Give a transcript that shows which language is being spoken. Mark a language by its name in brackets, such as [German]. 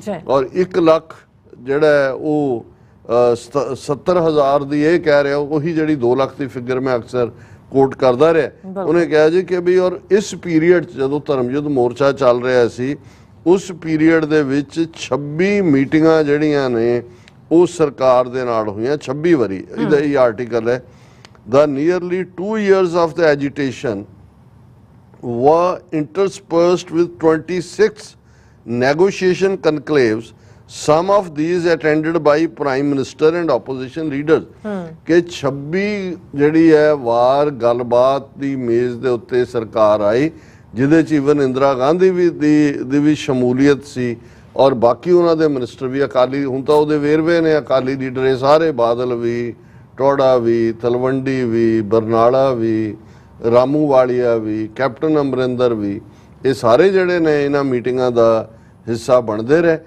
[Punjabi] ਔਰ 1 ਲੱਖ ਜਿਹੜਾ ਉਹ 70,000 ਦੀ ਇਹ ਕਹਿ ਰਿਹਾ, ਉਹੀ ਜਿਹੜੀ 2 ਲੱਖ ਦੀ ਫਿਗਰ ਮੈਂ ਅਕਸਰ ਕੋਟ ਕਰਦਾ ਰਿਹਾ। ਉਹਨੇ ਕਿਹਾ ਜੀ ਕਿ ਵੀ ਔਰ ਇਸ ਪੀਰੀਅਡ ਜਦੋਂ ਧਰਮਯੁੱਧ ਮੋਰਚਾ ਚੱਲ ਰਿਹਾ ਸੀ ਉਸ ਪੀਰੀਅਡ ਦੇ ਵਿੱਚ 26 ਮੀਟਿੰਗਾਂ ਜਿਹੜੀਆਂ ਨੇ ਉਹ ਸਰਕਾਰ ਦੇ ਨਾਲ ਹੋਈਆਂ, 26 ਵਾਰੀ। ਇਹਦਾ ਇਹ ਆਰਟੀਕਲ ਹੈ। [English] The nearly 2 years of the agitation were interspersed with 26 negotiation conclaves, some of these attended by Prime Minister and opposition leaders। [Punjabi] ਕਿ 26 ਜਿਹੜੀ ਹੈ ਵਾਰ ਗੱਲਬਾਤ ਦੀ ਮੇਜ਼ ਦੇ ਉੱਤੇ ਸਰਕਾਰ ਆਈ, ਜਿਹਦੇ 'ਚ ਈਵਨ ਇੰਦਰਾ ਗਾਂਧੀ ਦੀ ਵੀ ਸ਼ਮੂਲੀਅਤ ਸੀ ਔਰ ਬਾਕੀ ਉਹਨਾਂ ਦੇ ਮਿਨਿਸਟਰ ਵੀ ਅਕਾਲੀ। ਹੁਣ ਤਾਂ ਉਹਦੇ ਵੇਰਵੇ ਨੇ ਅਕਾਲੀ ਲੀਡਰ ਇਹ ਸਾਰੇ, ਬਾਦਲ ਵੀ, ਟੋੜਾ ਵੀ, ਤਲਵੰਡੀ ਵੀ, ਬਰਨਾਲਾ ਵੀ, ਰਾਮੂ ਵਾਲੀਆ ਵੀ, ਕੈਪਟਨ ਅਮਰਿੰਦਰ ਵੀ, ਇਹ ਸਾਰੇ ਜਿਹੜੇ ਨੇ ਇਹਨਾਂ ਮੀਟਿੰਗਾਂ ਦਾ ਹਿੱਸਾ ਬਣਦੇ ਰਹੇ।